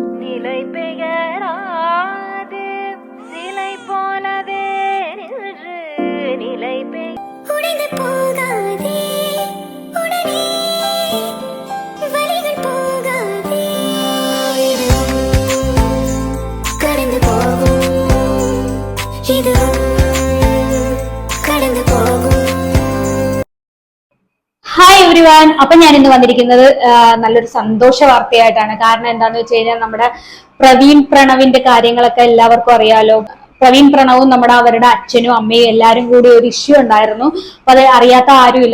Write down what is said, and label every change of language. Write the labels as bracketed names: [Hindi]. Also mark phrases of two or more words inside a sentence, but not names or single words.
[Tamil] இலை பெயராது சிலை போலவே நின்று நிலை உடைந்து போகாதே உடனே வலிகள் போகாதே கடந்து போகும் இது கடந்து போகும். [English] Hi everyone. [Malayalam] അപ്പൊ ഞാൻ ഇന്ന് വന്നിരിക്കുന്നത് നല്ലൊരു സന്തോഷ വാർത്തയായിട്ടാണ്. കാരണം എന്താന്ന് വെച്ച് കഴിഞ്ഞാൽ നമ്മുടെ പ്രവീൺ പ്രണവിന്റെ കാര്യങ്ങളൊക്കെ എല്ലാവർക്കും അറിയാലോ. പ്രവീൺ പ്രണവും അവരുടെ അച്ഛനും അമ്മയും എല്ലാരും കൂടി ഒരു ഇഷ്യൂ ഉണ്ടായിരുന്നു. അപ്പൊ അത് അറിയാത്ത ആരുമില്ല.